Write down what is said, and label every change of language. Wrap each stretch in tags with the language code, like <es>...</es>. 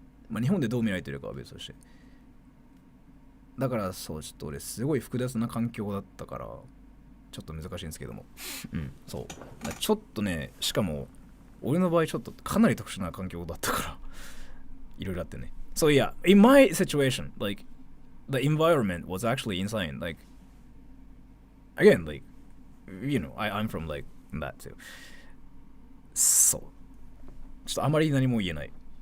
<ja>まあ日本でどう見られてるかは別として。だからそうちょっと俺すごい複雑な環境だったからちょっと難しいんですけども、そうちょっとねしかも俺の場合ちょっとかなり特殊な環境だったからいろいろあってね。</ja> <en>So yeah, in my situation, like the environment was actually insane. Like again, like you know, I'm from like that too.</en> <ja>そうちょっとあまり何も言えない。</ja>